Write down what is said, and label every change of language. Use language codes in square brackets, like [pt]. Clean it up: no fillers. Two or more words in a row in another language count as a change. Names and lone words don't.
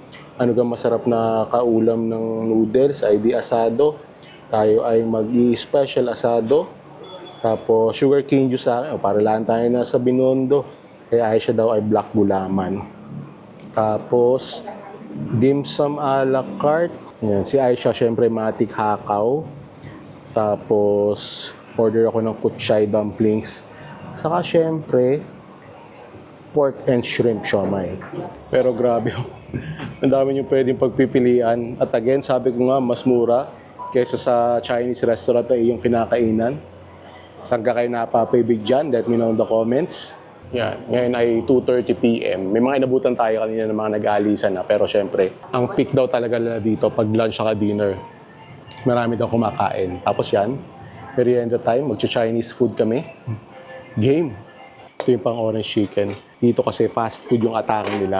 [tl] Ano ga masarap na kaulam ng noodles ay di asado. Tayo ay mag-i-special asado. Tapos [en] sugar cane juice [tl] sa akin. Oh, para lang tayo nasa Binondo. Kaya ay siya daw ay black gulaman. Tapos dim sum a la carte. Yan. Si Aisha, syempre, matik hakaw. Tapos, order ako ng kutsay dumplings. Saka, syempre, [en] pork and shrimp [tl] siomai. Pero grabe, ang dami nyo pwedeng pagpipilian. At again, sabi ko nga, mas mura kaysa sa [en] Chinese restaurant [tl] na iyong kinakainan. Saan ka kayo napapibig dyan? [en] Let me know in the comments. [tl] Yan, ngayon ay 2:30 PM. May mga inabutan tayo kanina ng mga nag-aalisan na. Pero syempre, ang peak daw talaga na dito pag lunch at dinner. Marami daw kumakain. Tapos yan, merienda time, magcha-Chinese food kami. Game. Ito yung pang [en] orange chicken. [tl] Dito kasi [en] fast food [tl] yung atake nila.